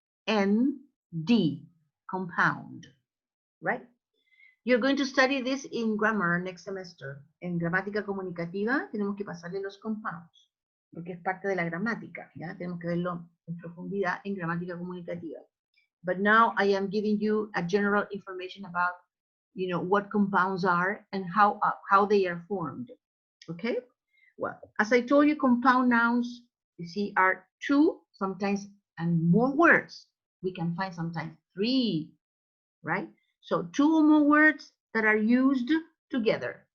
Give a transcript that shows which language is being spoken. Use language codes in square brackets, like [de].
[en] C-O-M-P-O-U-N-D, compound, right? You're going to study this in grammar next semester. [es] En gramática comunicativa tenemos que pasarle los compounds, porque es parte de la gramática, ¿ya? Tenemos que verlo en profundidad en gramática comunicativa. [en] But now I am giving you a general information about, what compounds are and how they are formed, okay? Well, as I told you, compound nouns, you see, are 2, sometimes, and more words. We can find sometimes 3, right? So 2 or more words that are used together.